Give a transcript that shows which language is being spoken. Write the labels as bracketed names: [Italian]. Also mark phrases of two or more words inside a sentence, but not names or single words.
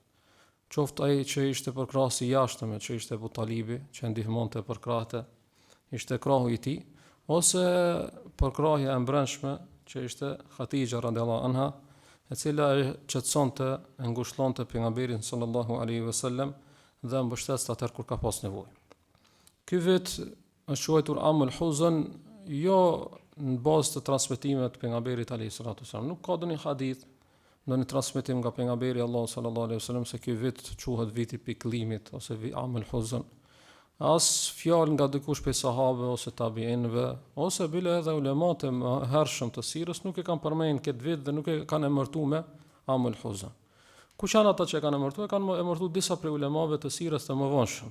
[Albanian] Qoftë ai që ishte përkrahasi i jashtëm, që ishte Abu Talibi, që ndihmonte përkrahte, ishte krahu i tij, ose përkrahja e brendshme që ishte Khatija [Arabic] رضي الله عنها, [Albanian] e cila e qetësonte, e ngushëllonte pejgamberin [Arabic] صلى الله عليه وسلم [Albanian] dhe mbështeste atë kur ka pas nevojë. Ky vit është quajtur [Arabic] عام الحزن, [Albanian] jo në bazë të transmetimeve të pejgamberit [Arabic] عليه الصلاة والسلام. [Albanian] Nuk ka ndonjë hadith, ndonjë transmetim nga pejgamberi Allah [Arabic] صلى الله عليه وسلم [Albanian] se ky vit quhet viti i pikëllimit ose [Arabic] عام الحزن. [Albanian] As fjalë nga dikush prej sahabëve ose tabiinëve, ose bile edhe ulemat e hershëm të sirës nuk e kanë përmendur këtë vit dhe nuk e kanë emërtuar me [Arabic] عام الحزن. [Albanian] Kush janë ata që kanë emërtuar? Kanë emërtuar disa prej ulemave të sirës të mëvonshëm.